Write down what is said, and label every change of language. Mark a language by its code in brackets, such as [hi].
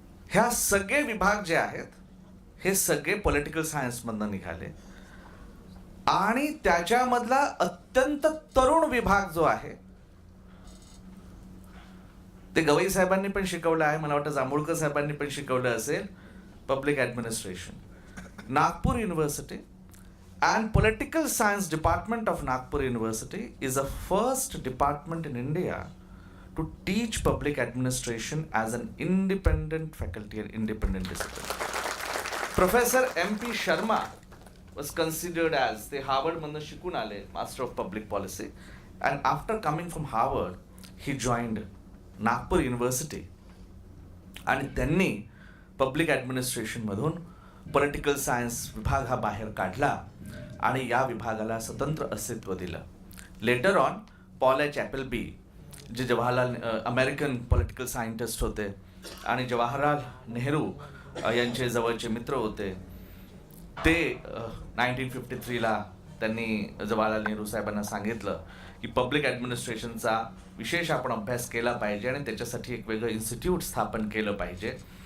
[mr] ह्या सगळे विभाग जे आहेत हे सगळे पॉलिटिकल सायन्स मधनं निघाले आणि त्याच्यामधला अत्यंत तरुण विभाग जो आहे ते गवई साहेबांनी पण शिकवलं आहे, मला वाटतं जांभूळकर साहेबांनी पण शिकवलं असेल, public administration. [en] Nagpur university and Political Science Department of Nagpur University is the first department in India to teach public administration as an independent faculty and independent discipline. Professor M.P. Sharma was considered as the Harvard [mr] मधनं शिकून आले, [en] Master of Public Policy, and after coming from Harvard [mr] he joined Nagpur university आणि त्यांनी public ॲडमिनिस्ट्रेशनमधून political science विभाग हा बाहेर काढला आणि या विभागाला स्वतंत्र अस्तित्व दिलं. लेटर ऑन पॉल एच ॲपलबी जे जवाहरलाल अमेरिकन पॉलिटिकल सायंटिस्ट होते आणि जवाहरलाल नेहरू यांचे जवळचे मित्र होते, ते 1953ला त्यांनी जवाहरलाल नेहरू साहेबांना सांगितलं की पब्लिक ॲडमिनिस्ट्रेशनचा विशेष आपण अभ्यास केला पाहिजे आणि त्याच्यासाठी एक वेगळं इन्स्टिट्यूट स्थापन केलं पाहिजे.